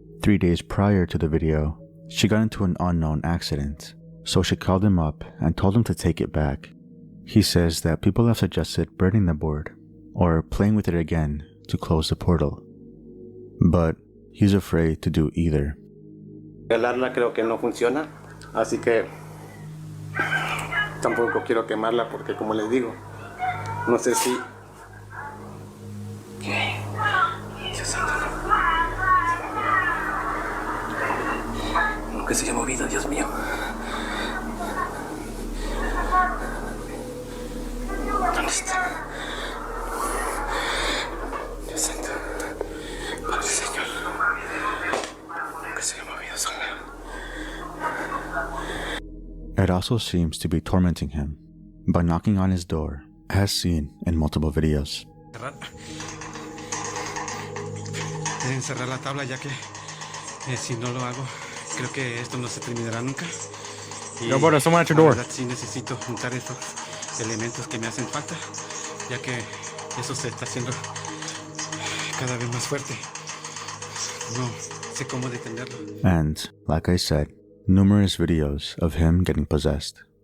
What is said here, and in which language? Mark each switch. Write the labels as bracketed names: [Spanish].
[English] 3 days prior to the video, she got into an unknown accident, so she called him up and told him to take it back. He says that people have suggested burning the board or playing with it again to close the portal, but he's afraid to do either. [Spanish] Regalarla creo que no funciona, así que tampoco quiero quemarla porque, como les digo, no sé si... ¿Qué? Dios santo. ¿Qué se haya movido, Dios mío? ¿Dónde está? Dios santo. Padre Señor. Que se haya movido sola. [English] It also seems to be tormenting him by knocking on his door, as seen in multiple videos. [Spanish] Deben cerrar la tabla, ya que si no lo hago, creo que esto no se terminará nunca. Y [English] Yo, brother, someone at your [Spanish] la [English] door. [Spanish] verdad, sí necesito juntar estos elementos que me hacen falta, ya que eso se está haciendo cada vez más fuerte. No sé cómo detenerlo. [English] And, like I said, numerous videos of him getting possessed.